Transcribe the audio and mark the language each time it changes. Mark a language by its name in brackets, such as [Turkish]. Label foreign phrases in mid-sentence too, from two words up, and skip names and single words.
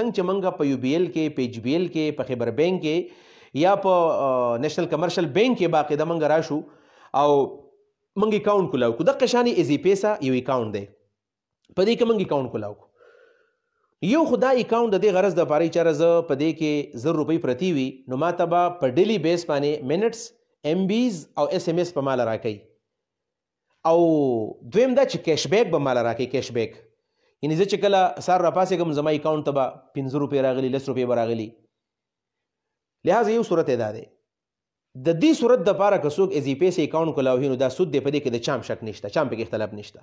[Pashto] څنګه چې موږ په یو بی ایل کې، په ایچ بی ایل کې، په خیبر بینک کې یا په نیشنل کمرشل بینک کې باقاعده موږ راشو او موږ اکاونټ کولاو کو، دغه شانې ایزي پیسه یو اکاونټ دی، په دې کې موږ اکاونټ کولاو کو. یو خدا اکاونټ د دې غرض د پاره چې زه په دې کې 100 روپۍ پرتی وي نو ما ته به په [English] daily base [Pashto] باندې منټس، ایم بیز او اس ایم اس په مال راکوي. او دویم دا چې [English] cash back [Pashto] به مال راکوي. [English] cash back [Pashto] یعنی زه چې کله سهار راپاڅېږم زما اکاونټ ته به 15 روپۍ راغلي، 10 روپۍ به راغلي. لہذا یو صورت دا دی. د دې صورت دپاره که څوک ایزي پیسې اکاونټ کولاوي نو دا سود دی، په دې کې د چام شک نشته، چام پکې اختلاف نشته.